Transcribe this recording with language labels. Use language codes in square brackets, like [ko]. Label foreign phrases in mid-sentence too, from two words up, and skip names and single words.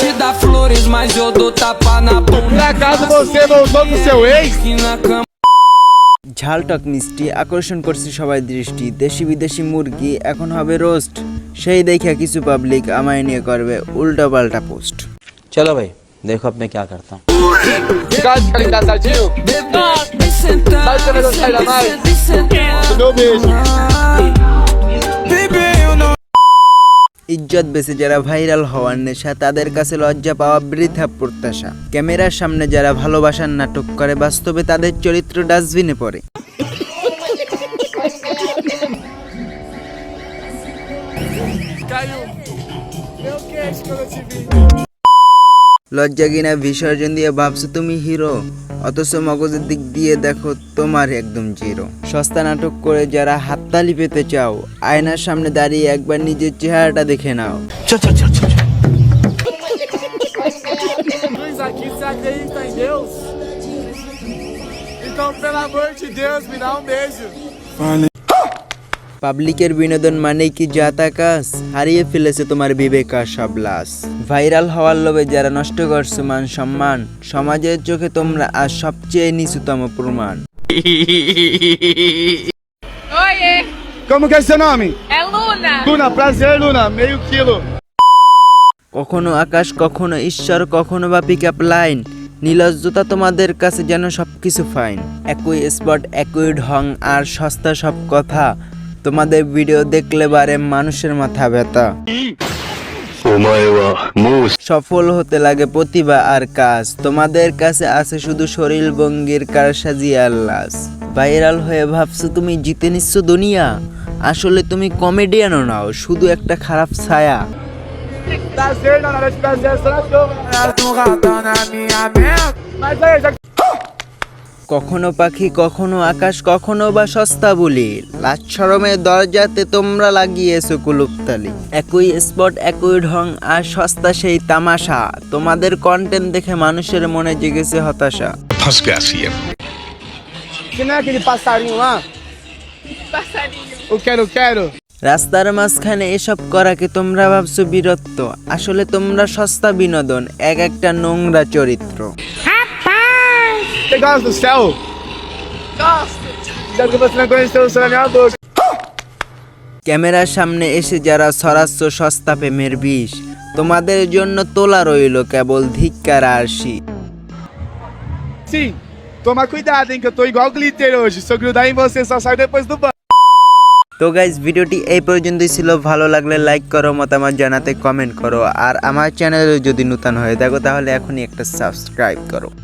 [pt] dar flores, mas eu dou tapa na bunda. Por acaso você voltou pro seu ex? Que na cama. [bn] ঝালটক মিষ্টি আকর্ষণ করছে সবাই দৃষ্টি। দেশি বিদেশি মুরগি এখন হবে রোস্ট। সেই দেখে কিছু পাবলিক আমায় নিয়ে করবে উল্টা পাল্টা পোস্ট। [hi] चलो भाई देखो अब मैं क्या करता हूँ। [pt] Caso de engraçadinho? Sabe quando eu saio da nave? Do meu beijo. [bn] ইজ্জত বেঁচে যারা ভাইরাল হওয়ার নেশা, তাদের কাছে লজ্জা পাওয়া বৃথা প্রত্যাশা। ক্যামেরার সামনে যারা ভালোবাসার নাটক করে, বাস্তবে তাদের চরিত্র ডাস্টবিনে পড়ে। লজ্জা কিনা বিসর্জন দিয়ে ভাবছো তুমি হিরো, অথচ মগজের দিক দিয়ে দেখো তোমার একদম জিরো। সস্তা নাটক করে যারা হাততালি পেতে চাও, আয়নার সামনে দাঁড়িয়ে একবার নিজের চেহারাটা দেখে নাও। [pt] Luiz, aqui você acredita em Deus? Então, pelo amor de Deus, me dá um beijo. [bn] পাবলিকের বিনোদন মানেই কি জাতা কাজ? হারিয়ে ফেলেছে তোমার বিবেক আর সব লাশ। ভাইরাল হওয়ার লোভে যারা নষ্ট করছো মান সম্মান, সমাজের চোখে তোমরা আজ সবচেয়ে নিচুতম প্রমাণ। [pt] Oiê, Como que é seu nome? é Luna. Luna, prazer, Luna. Meio quilo. [bn] কখনো আকাশ, কখনো ঈশ্বর, কখনো বা [en] pick up line. [bn] নির্লজ্জতা তোমাদের কাছে যেন সবকিছু ফাইন। একই স্পট, একই ঢং আর সস্তা সব কথা। তোমাদের ভিডিও দেখলে বারে মানুষের মাথা ব্যথা। সফল হতে লাগে প্রতিভা আর কাজ, তোমাদের কাছে আছে শুধু শরীর ভঙ্গির কারসাজি আর লাজ। ভাইরাল হয়ে ভাবছো তুমি জিতে নিচ্ছ দুনিয়া, আসলে তুমি কমেডিয়ানও নাও, শুধু একটা খারাপ ছায়া। [pt] Prazer, na hora de prazer, só na cama. Mas aí, já [bn] কখনো পাখি, কখনো আকাশ, কখনো বা সস্তা বলি। লাজ শরমের দরজাতে তোমরা লাগিয়েছো কুলুপতালি। একই স্পট, একই ঢং আর সস্তা সেই তামাশা। তোমাদের কন্টেন্ট দেখে মানুষের মনে জেগেছে হতাশা। [pt] que não é aquele passarinho lá? Passarinho. O quero. [bn] রাস্তার মাঝখানে এসব করাকে তোমরা ভাবছো বীরত্ব, আসলে তোমরা সস্তা বিনোদন, এক একটা নোংরা চরিত্র। [pt] Você gosta do céu? Gosto. Já que você não conheceu o céu na minha boca. [bn] ক্যামেরার সামনে এসে যারা ছড়াচ্ছ সস্তা প্রেমের বিষ, তোমাদের জন্য তোলা রইল কেবল ধিক্কার আর শীত। [pt] Sim, toma cuidado, hein, que eu tô igual glitter hoje. Se eu grudar em você, só sai depois do banho. [bn] তো গাইজ, ভিডিওটি এই পর্যন্তই ছিল। ভালো লাগলে লাইক করো, মতামত জানাতে কমেন্ট করো, আর আমার চ্যানেলে যদি নতুন হয়ে থাকো তাহলে এখনই একটা সাবস্ক্রাইব করো।